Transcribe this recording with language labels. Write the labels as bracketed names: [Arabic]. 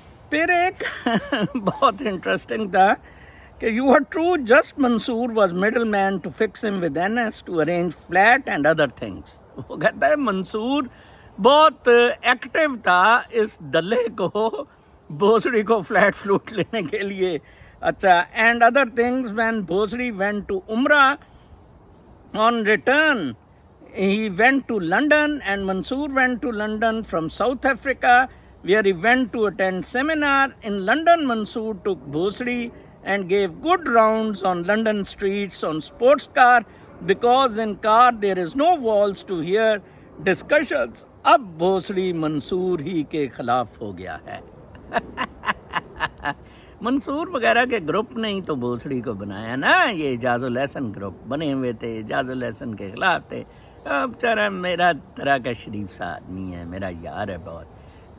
[Urdu] پھر ایک بہت انٹرسٹنگ تھا کہ [English] You are true just Mansoor was middle man to fix him with NS to arrange flat and other things. [Urdu] وہ کہتا ہے منصور بہت ایکٹیو تھا اس دلے کو بھوسڑی کو فلیٹ فلوٹ لینے کے لیے. اچھا، [English] And other things when Bhosri went to Umrah on return he went to London and Mansoor went to London from South Africa where he went to attend seminar. In London, Mansoor took Bhosri and gave good rounds on London streets on sports car because in car there is no walls to hear discussions. [Urdu] اب بھوسڑی منصور ہی کے خلاف ہو گیا ہے. منصور وغیرہ کے group نے ہی تو بھوسڑی کو بنایا نا، یہ اعجاز الحسن گروپ بنے ہوئے تھے، اعجاز الحسن کے خلاف تھے. بیچارہ میرا طرح کا شریف سا آدمی ہے، میرا یار ہے بہت.